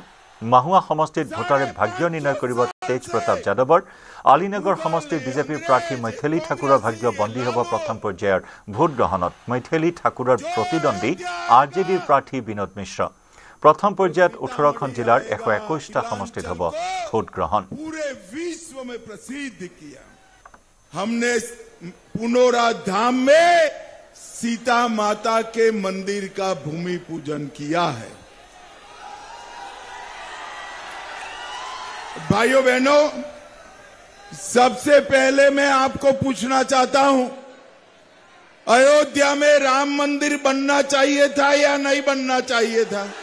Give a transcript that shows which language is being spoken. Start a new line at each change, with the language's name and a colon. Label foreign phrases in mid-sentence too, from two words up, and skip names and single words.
Assamese: মাহুৱা সমষ্টিত ভোটাৰে ভাগ্য নিৰ্ণয় কৰিব তেজ প্ৰতাপ যাদৱৰ। আলীনগৰ সমষ্টিৰ বিজেপিৰ প্ৰাৰ্থী মৈথিলী ঠাকুৰৰ ভাগ্য বন্দী হ'ব প্ৰথম পৰ্যায়ৰ ভোটগ্ৰহণত। মৈথিলী ঠাকুৰৰ প্ৰতিদ্বন্দ্বী RJDৰ প্ৰাৰ্থী বিনোদ মিশ্ৰ। প্ৰথম পৰ্যায়ত 18খন জিলাৰ 121টা সমষ্টিত হ'ব ভোটগ্ৰহণ।
Hindi: में प्रसिद्ध किया हमने पुनौरा धाम में सीता माता के मंदिर का भूमि पूजन किया है। भाइयों बहनों, सबसे पहले मैं आपको पूछना चाहता हूं, अयोध्या में राम मंदिर बनना चाहिए था या नहीं बनना चाहिए था?